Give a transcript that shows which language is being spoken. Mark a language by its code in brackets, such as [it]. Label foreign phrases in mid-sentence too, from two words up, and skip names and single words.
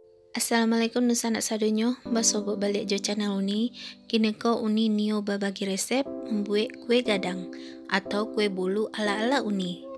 [min] Assalamualaikum nusanak sadonyo, basobo balik jo channel uni. Kini ko uni nio babagi resep membuat kue gadang atau kue bolu ala-ala uni.